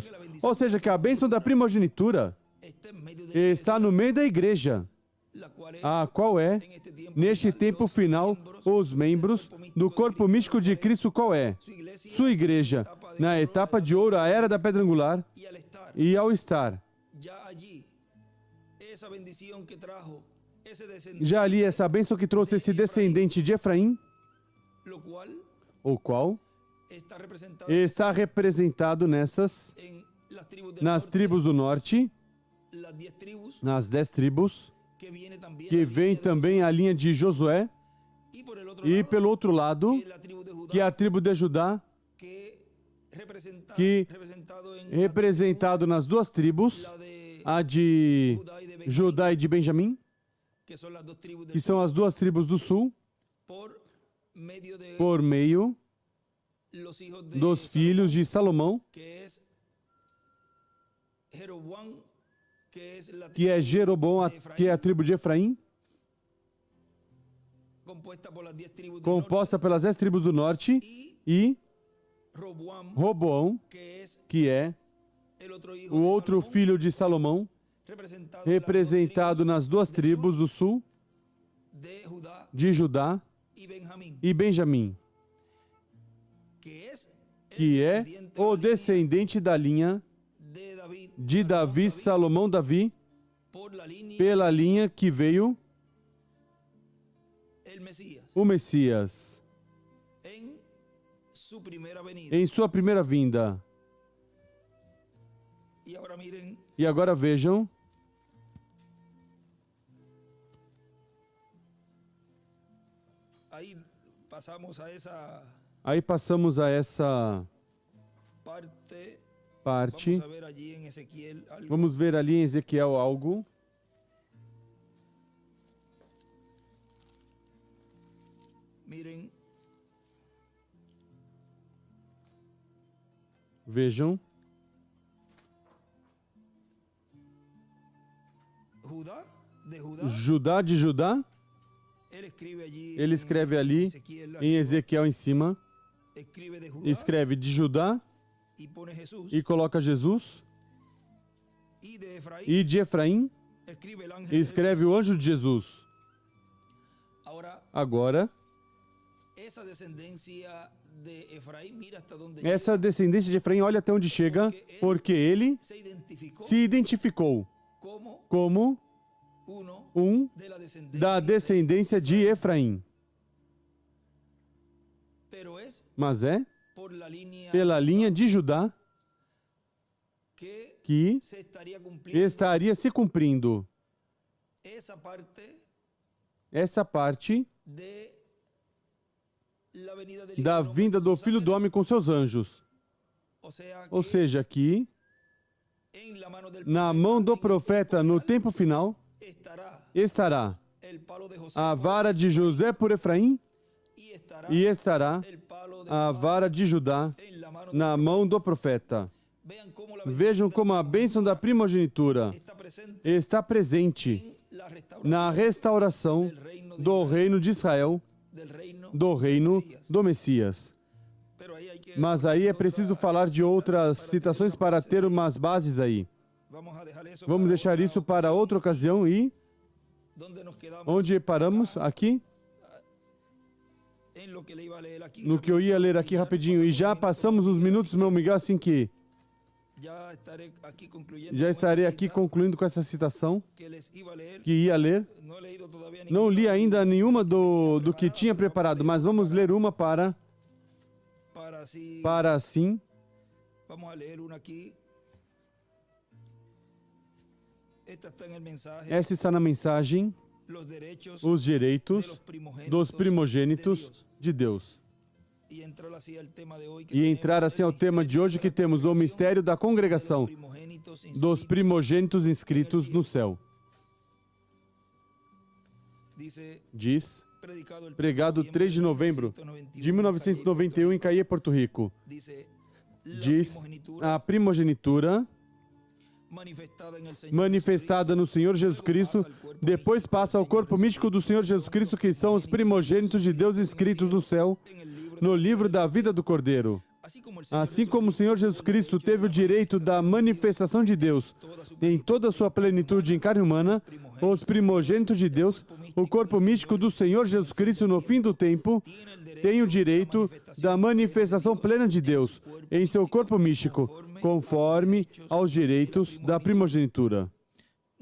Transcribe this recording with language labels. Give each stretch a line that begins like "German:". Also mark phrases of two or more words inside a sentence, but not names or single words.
Portuguese: Ou seja, que a bênção da primogenitura está no meio da igreja, a qual é, neste tempo final, os membros do corpo místico de Cristo, qual é? Sua igreja, na etapa de ouro, a era da pedra angular, e ao estar
Spanish: ese descendiente,
Portuguese: Já ali essa bênção que trouxe esse descendente de Efraim,
Spanish: lo cual
Portuguese: o qual está representado está representado nessas,
Spanish: en las tribus del
Portuguese: nas
Spanish: norte,
Portuguese: tribos do norte,
Spanish: las 10 tribus,
Portuguese: nas 10 tribos,
Spanish: que viene también
Portuguese: que
Spanish: la
Portuguese: vem
Spanish: línea de
Portuguese: também a linha de Josué,
Spanish: y por el otro
Portuguese: e
Spanish: lado,
Portuguese: pelo outro lado,
Spanish: que es la tribu de Judá,
Portuguese: que é a tribo de Judá,
Spanish: que
Portuguese: que
Spanish: representado en
Portuguese: representado nas duas tribos,
Spanish: la de
Portuguese: a de
Spanish: Judá y de Benjamín,
Portuguese: Judá e de Benjamim,
Spanish: que son las dos tribus del
Portuguese: que
Spanish: sur,
Portuguese: são as duas tribos do sul,
Spanish: por medio de
Portuguese: por meio
Spanish: los hijos de
Portuguese: dos filhos de Salomão,
Spanish: que es Jeroboam, que es la
Portuguese: que é
Spanish: tribu
Portuguese: Jeroboam,
Spanish: de Efraín,
Portuguese: que é a tribo de Efraim,
Spanish: compuesta por las 10 tribus del
Portuguese: composta pelas 10 tribos do norte,
Spanish: norte, y
Portuguese: e
Spanish: Roboam,
Portuguese: Roboão,
Spanish: que es
Portuguese: que é
Spanish: el otro hijo
Portuguese: o
Spanish: de
Portuguese: outro
Spanish: Salomón,
Portuguese: filho de Salomão, representado nas duas tribos do sul,
Spanish: de Judá
Portuguese: de Judá
Spanish: y Benjamín,
Portuguese: e Benjamim,
Spanish: que es el
Portuguese: que é
Spanish: descendiente
Portuguese: o
Spanish: de la línea
Portuguese: descendente da linha
Spanish: de David,
Portuguese: de Davi, Salomão, Davi,
Spanish: por la línea
Portuguese: pela linha que veio
Spanish: el Mesías
Portuguese: o Messias
Spanish: en su primera venida.
Portuguese: em sua primeira vinda.
Spanish: Y ahora miren,
Portuguese: E agora vejam,
Spanish: ahí pasamos a esa
Portuguese: aí passamos a essa
Spanish: parte.
Portuguese: parte.
Spanish: Vamos a ver allí en Ezequiel algo.
Portuguese: Vamos ver ali em Ezequiel algo.
Spanish: Miren,
Portuguese: Vejam,
Spanish: Judá, de Judá,
Portuguese: Judá de Judá, ele escreve ali em Ezequiel em cima,
Spanish: escribe de Judá
Portuguese: escreve de Judá
Spanish: y pone Jesús,
Portuguese: e coloca Jesus,
Spanish: y de Efraín
Portuguese: e de Efraim
Spanish: escribe el ángel de
Portuguese: escreve o anjo de Jesus.
Spanish: Jesús. Ahora,
Portuguese: Agora,
Spanish: esa descendencia de Efraín, mira hasta dónde
Portuguese: essa
Spanish: llega,
Portuguese: descendência de Efraim, olha até onde chega, porque ele
Spanish: se identificó
Portuguese: se identificou
Spanish: como
Portuguese: como
Spanish: uno
Portuguese: um
Spanish: de la descendencia
Portuguese: da descendência de Efraim,
Spanish: pero es
Portuguese: mas é
Spanish: por la línea
Portuguese: pela linha de Judá que
Spanish: se estaría cumpliendo
Portuguese: estaria se cumprindo
Spanish: esa parte
Portuguese: essa parte
Spanish: de la venida del
Portuguese: da
Spanish: Hijo del Hombre
Portuguese: vinda
Spanish: con
Portuguese: do
Spanish: sus
Portuguese: Filho do
Spanish: ángeles.
Portuguese: Homem com seus anjos. Ou seja, que
Spanish: En la mano del
Portuguese: na
Spanish: profeta,
Portuguese: mão do
Spanish: en el
Portuguese: profeta
Spanish: tiempo
Portuguese: no
Spanish: final,
Portuguese: tempo final estará
Spanish: el palo de José
Portuguese: a
Spanish: por
Portuguese: vara de José por Efraim
Spanish: y estará
Portuguese: e estará
Spanish: el palo de
Portuguese: a
Spanish: Judá
Portuguese: vara de Judá
Spanish: en la mano
Portuguese: na
Spanish: del
Portuguese: mão do profeta.
Spanish: Vean cómo la
Portuguese: Vejam como a bênção da primogenitura
Spanish: está presente
Portuguese: está presente
Spanish: en la restauración
Portuguese: na restauração
Spanish: del reino de
Portuguese: do
Spanish: Israel,
Portuguese: reino de Israel,
Spanish: del reino
Portuguese: do reino
Spanish: Mesías.
Portuguese: do Messias.
Spanish: Pero ahí hay que
Portuguese: Mas aí é
Spanish: otra
Portuguese: preciso falar de outras citações para ter umas bases aí.
Spanish: Vamos a dejar eso
Portuguese: Vamos
Spanish: para
Portuguese: deixar
Spanish: otra
Portuguese: isso para
Spanish: ocasión.
Portuguese: outra ocasião e
Spanish: Donde nos quedamos
Portuguese: onde paramos aqui,
Spanish: en lo que le iba a leer aquí
Portuguese: no que eu ia ler aqui rapidinho. E já passamos os minutos, meu Miguel, assim que
Spanish: ya estaré aquí concluyendo
Portuguese: já
Spanish: con
Portuguese: estarei
Spanish: esta
Portuguese: aqui
Spanish: cita
Portuguese: concluindo com essa citação
Spanish: que les iba a leer.
Portuguese: que ia ler.
Spanish: No he leído todavía
Portuguese: Não
Spanish: ninguna,
Portuguese: li ainda nenhuma do que tinha preparado, mas vamos ler uma para assim.
Spanish: Vamos a leer una aquí. Esta está en el mensaje.
Portuguese: Essa está na mensagem,
Spanish: Los derechos
Portuguese: os direitos
Spanish: de
Portuguese: dos primogênitos de Deus.
Spanish: Y entrar assim al tema de hoy que
Portuguese: E
Spanish: tenemos
Portuguese: entrar assim ao
Spanish: el
Portuguese: tema de
Spanish: misterio
Portuguese: hoje,
Spanish: de
Portuguese: que
Spanish: la
Portuguese: temos o
Spanish: congregación
Portuguese: mistério da
Spanish: de los
Portuguese: congregação
Spanish: primogénitos
Portuguese: dos
Spanish: inscritos.
Portuguese: primogênitos inscritos no céu.
Spanish: Dice,
Portuguese: Diz,
Spanish: predicado el
Portuguese: pregado 3 de novembro de 1991 em Caie, Porto Rico.
Spanish: Dice, la
Portuguese: Diz
Spanish: primogenitura
Portuguese: a primogenitura manifestada no Senhor Jesus Cristo, depois passa ao corpo místico do Senhor Jesus Cristo, que são os primogênitos de Deus escritos no céu, no livro da vida do Cordeiro. Assim como o Senhor Jesus Cristo teve o direito da manifestação de Deus em toda a sua plenitude em carne humana, os primogênitos de Deus, o corpo místico do Senhor Jesus Cristo no fim do tempo, tem o direito da manifestação plena de Deus em seu corpo místico, conforme aos direitos da primogenitura.